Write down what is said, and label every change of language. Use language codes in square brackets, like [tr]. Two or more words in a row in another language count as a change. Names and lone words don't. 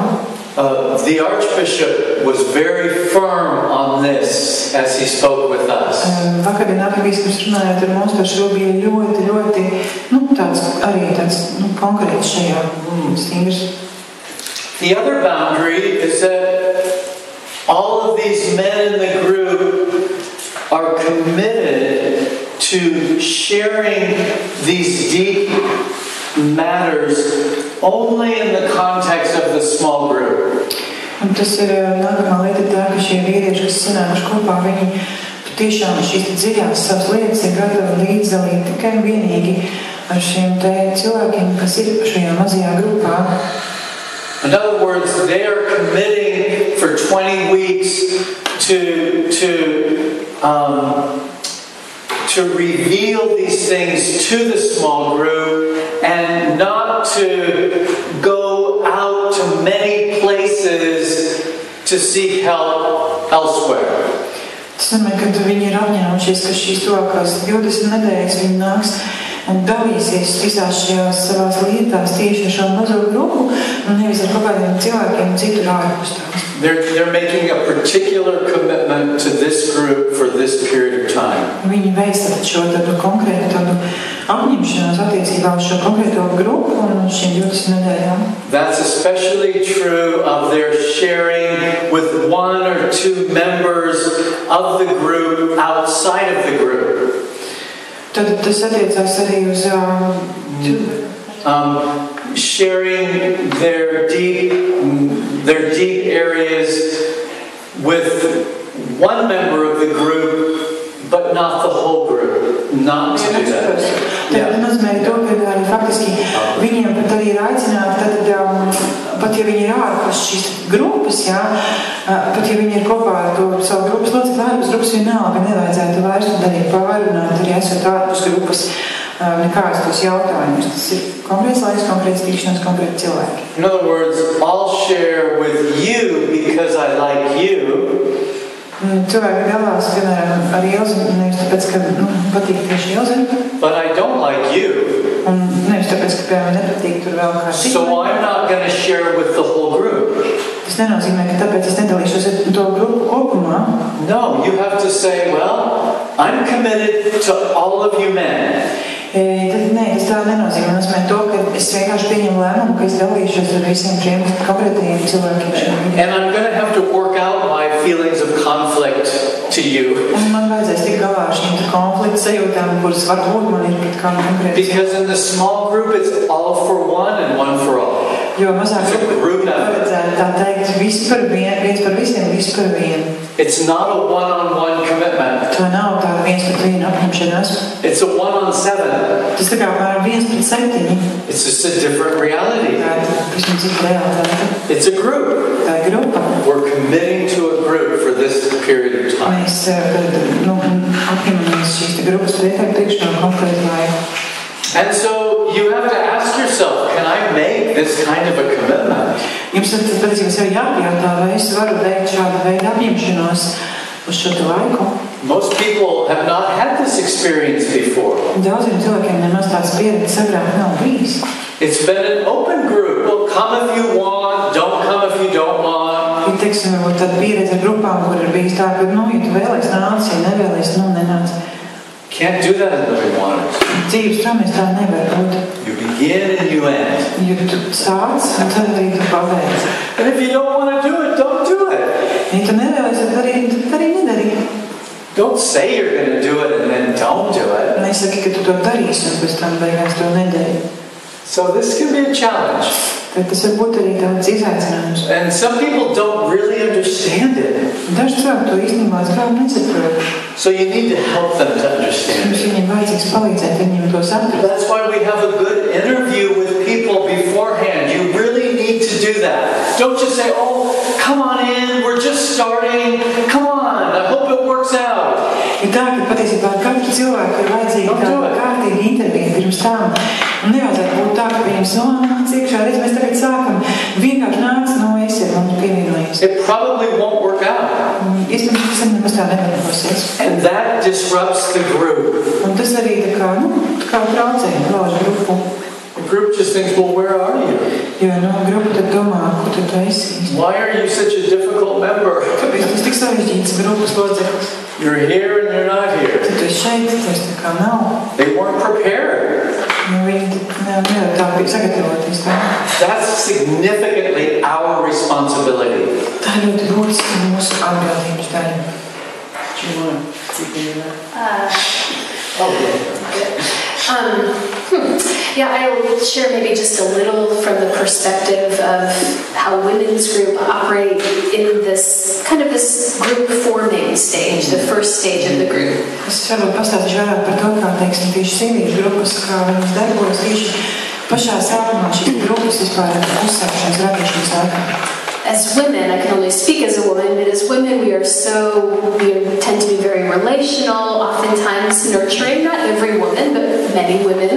[en] The Archbishop was very firm on this as he spoke with us. [lv] Vakardien arhibīskaps runājot ar mums par šo bija ļoti, tāds konkrēts šajā stingrs. [en] The other boundary is that all of these men in the group are committed to sharing these deep matters only in the context of the small group. [lv] Un tas ir nākamā lieta tā, ka šie vīrieši, kas sanākuši kopā, viņi tiešām šīs dziļās savas lietas ir gatavi līdzdalīt tikai un vienīgi ar šiem te cilvēkiem, kas ir šajā mazajā grupā. [en] In other words, they are committing for 20 weeks to reveal these things to the small group and not to go out to many places to seek help elsewhere. [lv] Tas nozīmē, ka viņi ir apņēmušies, ka šīs tuvākās 20 nedēļas viņi nāks un dalīsies visās šajās savās lietās tieši ar šo mazo grupu un nevis ar kaut kādiem cilvēkiem citur ārpus tās. [en] They're making a particular commitment to this group for this period of time. [lv] Viņi veic šo tādu konkrētu tādu apņemšanos attiecībā uz šo konkrēto grupu un šiem 20 nedēļām. [en] That's especially true of their sharing with one or two members of the group outside of the group. [lv] Tad tas attiecās arī uz [en] sharing their deep areas with one member of the group, but not the whole group. Not to do that. [lv] Tas nozīmē to, ka faktiski viņiem pat arī ir aicināti, pat ja viņi ir ārpus šīs grupas, pat ja viņi ir kopā ar to savu grupas locekli ārpus grupas, vienalga nevajadzētu vairs darīt pārunāt, arī esot ārpus grupas nekādas tos jautājumus. Tas ir konkrēts laiks, konkrēts tikšanās, konkrēti cilvēki. [en] In other words, I'll share with you because I like you. [lv] Cilvēki dalās, piemēram, ar Ilzi, nevis tāpēc, ka patīk tieši Ilzi. [en] But I don't like you. [lv] Un nevis tāpēc, ka piemēram nepatīk tur vēl kā citu. [en] So I'm not going to share with the whole group. [lv] Tas nenozīmē, ka tāpēc es nedalīšos ar to grupu kopumā. [en] No, you have to say, well, I'm committed to all of you men. [lv] Tas tā nenozīmē. Tas nozīmē to, ka es vienkārši pieņemu lēmumu, ka es dalīšos ar visiem šiem konkrētajiem cilvēkiem. [en] And I'm going to have to work out my feelings of conflict to you. [lv] Un man vajadzēs tikt galā ar šīm konflikta sajūtām, kuras varbūt man ir pret kādu konkrētu. [en] Because in the small group it's all for one and one for all. [lv] Jo mazāk grupa paredzēta tā teikt viens par visiem, viss par vienu. [en] It's not a one-on-one commitment. [lv] Tā nav tāda viens pret vienu apņemšanās. [en] It's a 1-on-7. [lv] Tas tā kā viens pret 7. [en] It's just a different reality. [lv] Tā ir visam cita realitāte. [en] It's a group. [lv] Tā ir grupa. [en] We're committing to a group for this period of time. [lv] Mēs apņemamies šīs grupas priekšā konkrētu laiku. [en] And so you have to ask yourself, can I make this kind of a commitment? [lv] Jums tad patiesībā sev jāpajautā, vai es varu veikt šādu veidu apņemšanos uz šo laiku. [en] Most people have not had this experience before. Daudziem cilvēkiem nemaz tāds pieredze agrāk nav bijis. It's been an open group. Well, come if you want, don't come if you don't want. [lv] Ir, teiksim, tāda pieredze ar grupām, kur ir bijis tā, ka, ja tu vēlies nāc, ja nevēlies, nenāc. [en] Can't do that in living waters. [lv] Dzīves straumes tā nevar būt. [en] You begin and you end. [lv] Jo tu sāc, un tad arī tu pabeidz. [en] And if you don't want to do it, don't do it. [lv] Ja tu nevēlies, tad arī nedari. [en] Don't say you're going to do it and then don't do it. [lv] Nesaki, ka tu to darīsi, un pēc tam beigās to nedari. [en] So this can be a challenge. [lv] Tad tas var būt arī tāds izaicinājums. [en] And some people don't really understand it. [lv] Daži cilvēki to īstenībā nesaprot. [en] So you need to help them to understand [lv] Mums [en] it. [lv] viņiem vajadzīgs palīdzēt viņiem to saprast. [en] That's why we have a good interview with people beforehand. You really need to do that. Don't just say, oh, come on in, we're just starting. Come on, I hope it works out. [lv] Ir tā, ka patiesībā katru cilvēku ir vajadzīga tāda kārtīga intervija pirms tam. Un nevajadzētu būt tā, ka viņam nāc iekšā, redz, mēs tagad sākam. Vienkārši nāc, esiet un pievienojies. [en] It probably won't work out. [lv] Iespējams, tas nemaz tā nevarēsies. [en] And that disrupts the group. [lv] Un tas arī tā kā traucē lauž grupu. [en] The group just thinks, well, where are you? [lv] Jo grupa tad domā, kur tad tu esi? [en] Why are you such a difficult member? [lv] Kāpēc tas tik sarežģīts grupas loceklis? [en] You're here and you're not here. [lv] Tad tu esi šeit, tas tā kā nav. [en] They weren't prepared. [lv] Viņi nevar tā sagatavoties tā. [en] That's significantly our responsibility. [lv] Tā ir ļoti būtiska mūsu atbildības daļa. [en] Yeah, I'll share maybe just a little from the perspective of how women's group operate in this kind of this group forming stage, the first stage of the group. [lv] Es varbūt pastāstīšu vairāk par to, kā, teiksim, tieši sieviešu grupas, kā viņas darbojas tieši pašā sākumā šīs grupas vispār uzsākšanas radīšanas laikā. [en] As women, I can only speak as a woman, but as women we tend to be very relational, oftentimes nurturing, not every woman, but many women.